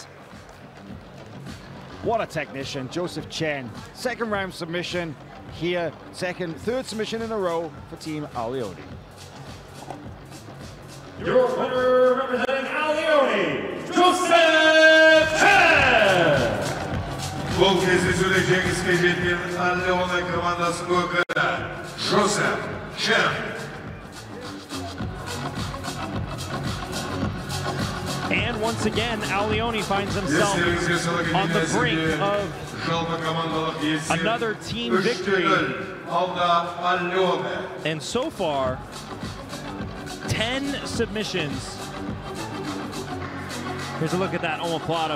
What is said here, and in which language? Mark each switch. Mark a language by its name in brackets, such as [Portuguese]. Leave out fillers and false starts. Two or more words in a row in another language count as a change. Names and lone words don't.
[English] What a technician, Joseph Chen. Second round submission here, third submission in a row for Team Leone. Your winner representing Leone, Joseph Chen! [Kazakh] Бұл кездесуде жеңіске жеткен Leone командасының өкілі Joseph Chen. [English] And once again, Leone finds himself on the brink of another team victory. And so far, 10 submissions Here's a look at that omoplata.